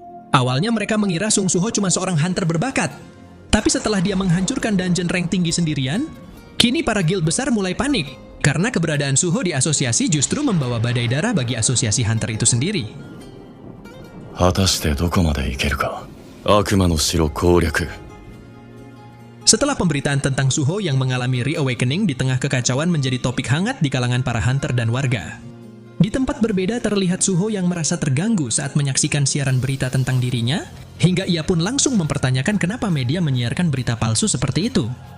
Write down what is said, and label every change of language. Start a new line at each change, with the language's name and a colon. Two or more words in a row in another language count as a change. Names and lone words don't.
Indonesian: Awalnya mereka mengira Sung Suho cuma seorang hunter berbakat. Tapi setelah dia menghancurkan
English: dungeon rank
Indonesian: tinggi sendirian, kini para guild besar mulai panik. Karena keberadaan Suho di asosiasi justru membawa badai darah bagi asosiasi hunter itu sendiri.
Japanese: 果たしてどこまでいけるか。悪魔の城攻略。
Indonesian: Setelah pemberitaan tentang Suho yang mengalami reawakening di tengah kekacauan menjadi topik hangat di kalangan para hunter dan warga. Di tempat berbeda terlihat Suho yang merasa terganggu saat menyaksikan siaran berita tentang dirinya, hingga ia pun langsung mempertanyakan kenapa media menyiarkan berita palsu seperti itu.